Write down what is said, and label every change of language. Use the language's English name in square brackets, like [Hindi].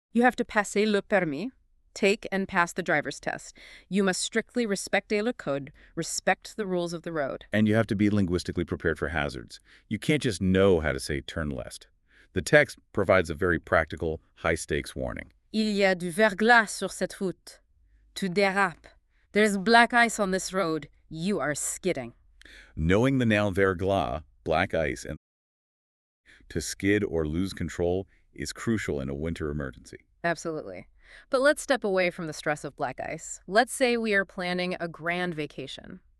[English] You have to [French] passer le permis, [English] Take and pass the driver's test. You must strictly [French] respecter le code, [English] respect the rules of the road. And you have to be linguistically prepared for hazards. You can't just know how to say turn left. The text provides a very practical, high-stakes warning. [French] Il y a du verglas sur cette route. Tu dérapes. [English] There's black ice on this road. You are skidding. Knowing the noun verglas, black ice, and to skid or lose control is crucial in a winter emergency. Absolutely. But let's step away from the stress of black ice. Let's say we are planning a grand vacation.